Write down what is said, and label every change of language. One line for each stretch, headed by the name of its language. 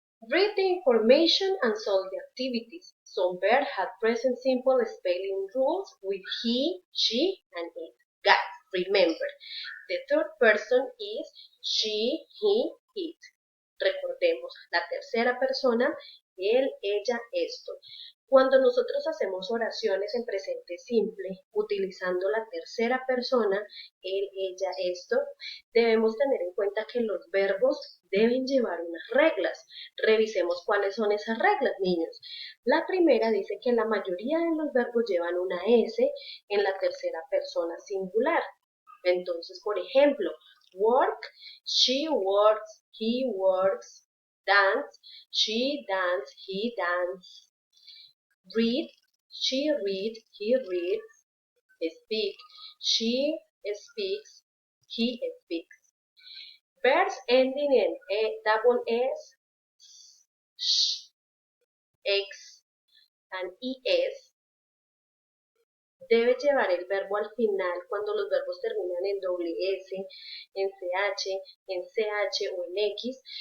English: Read the information and solve the activities. Some verbs have present simple spelling rules with he, she, and it. Guys, remember, the third person is she, he, it.
Spanish: Recordemos, la tercera persona, él, ella, esto. Cuando nosotros hacemos oraciones en presente simple, utilizando la tercera persona, él, ella, esto, debemos tener en cuenta que los verbos deben llevar unas reglas. Revisemos cuáles son esas reglas, niños. La primera dice que la mayoría de los verbos llevan una S en la tercera persona singular. Entonces, por ejemplo,
English: work, she works, he works, dance, she dance, he dance, read, she read, he reads, speak, she speaks, he speaks. Verbs ending in double S, sh, x, and
Spanish: es debe llevar el verbo al final cuando los verbos terminan en doble S, en CH, en CH o en X.